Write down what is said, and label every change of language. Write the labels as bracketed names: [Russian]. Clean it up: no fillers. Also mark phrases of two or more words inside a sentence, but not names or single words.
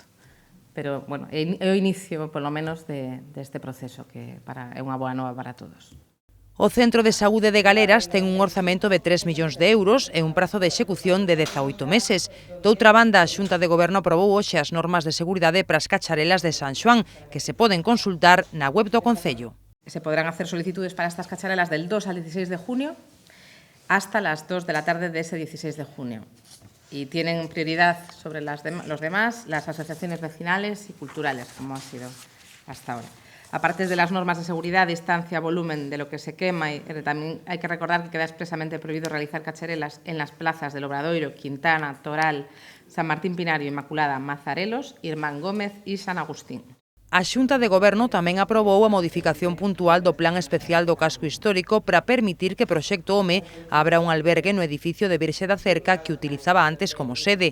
[Galician] Pero, bueno, é o inicio, polo menos, deste proceso, que é unha boa nova para todos. O Centro de Saúde de Galeras ten un orzamento de 3 millóns de euros e un prazo de execución de 18 meses. Doutra banda, a Xunta de Goberno aprobou hoxe as normas de seguridade para as cacharelas de San Xoán, que se poden consultar na web do Concello. [Spanish] Se podrán hacer solicitudes para estas cacharelas del 2 al 16 de junio hasta las 2 de la tarde de ese 16 de junio. Y tienen prioridad sobre los demás las asociaciones vecinales y culturales, como ha sido hasta ahora. Aparte de las normas de seguridad, distancia, volumen de lo que se quema, también hay que recordar que queda expresamente prohibido realizar cacharelas en las plazas del Obradoiro, Quintana, Toral, San Martín Pinario, Inmaculada, Mazarelos, Irmán Gómez y San Agustín. [Galician] A Xunta de Goberno tamén aprobou a modificación puntual do Plan Especial do Casco Histórico para permitir que Proxecto Home abra un albergue no edificio de Virxe da Cerca que utilizaba antes como sede.